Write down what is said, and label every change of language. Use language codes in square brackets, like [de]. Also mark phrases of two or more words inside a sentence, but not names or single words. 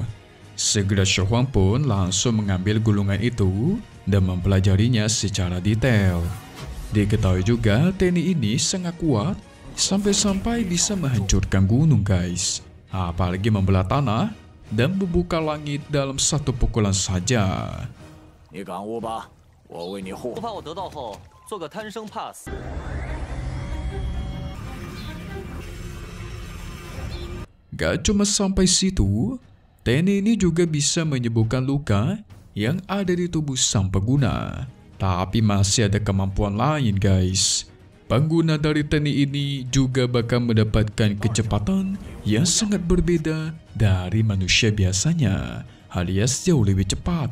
[id] Segera Shohuang pun langsung mengambil gulungan itu dan mempelajarinya secara detail. Diketahui juga teknik ini sangat kuat sampai-sampai bisa menghancurkan gunung guys. Apalagi membelah tanah dan membuka langit dalam satu pukulan saja. [zh] 你感悟吧，我为你护。不怕我得到后做个贪生怕死。 [id] Gak cuma sampai situ, teknik ini juga bisa menyembuhkan luka yang ada di tubuh sang pengguna. Tapi masih ada kemampuan lain guys. Pengguna dari teknik ini juga bakal mendapatkan kecepatan yang sangat berbeda dari manusia biasanya, alias jauh lebih cepat.